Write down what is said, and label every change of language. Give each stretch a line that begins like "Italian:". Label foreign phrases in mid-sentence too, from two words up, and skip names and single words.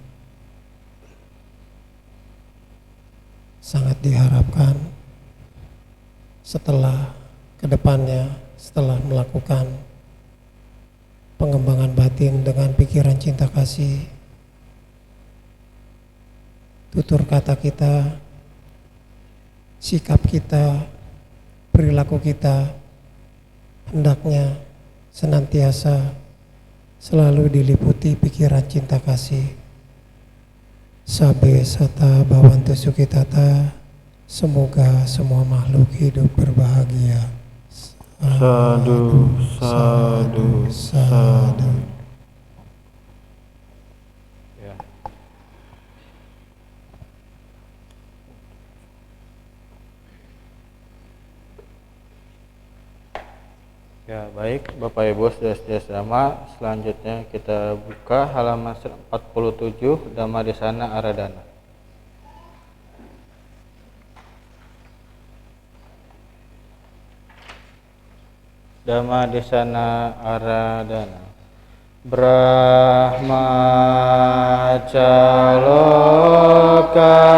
Indonesian: Sangat diharapkan setelah kedepannya, setelah melakukan pengembangan batin dengan pikiran cinta kasih, tutur kata kita, sikap kita, perilaku kita hendaknya senantiasa selalu diliputi pikiran cinta kasih.
Pali: Sabe sata bawantu sukitata,
Indonesian: semoga semua makhluk hidup berbahagia.
Pali: Sadu, sadu, sadu.
Indonesian: Ya. Ya, baik Bapak Ibu saudara sama, selanjutnya kita buka halaman 47
Pali: Dhammadesana Aradana. Dhammadesana Aradana. Brahmacaloka